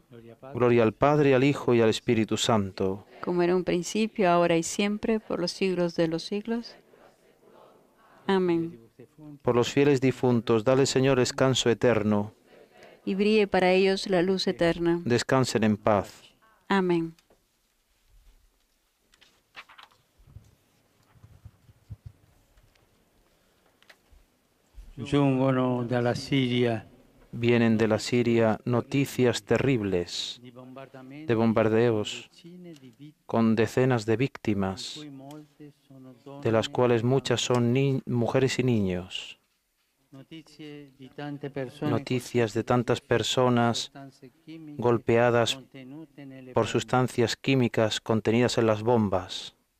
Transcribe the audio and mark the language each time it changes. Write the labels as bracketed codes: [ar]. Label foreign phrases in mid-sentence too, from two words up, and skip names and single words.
[es] Gloria al Padre, al Hijo y al Espíritu Santo. Como era en un principio, ahora y siempre, por los siglos de los siglos. Amén. Por los fieles difuntos, dale, Señor, descanso eterno. Y brille para ellos la luz eterna. Descansen en paz. Amén. [it] Giungono dalla Siria [es] Vienen de la Siria noticias terribles de bombardeos con decenas de víctimas, de las cuales muchas son mujeres y niños. Noticias de tantas personas golpeadas por sustancias químicas contenidas en las bombas.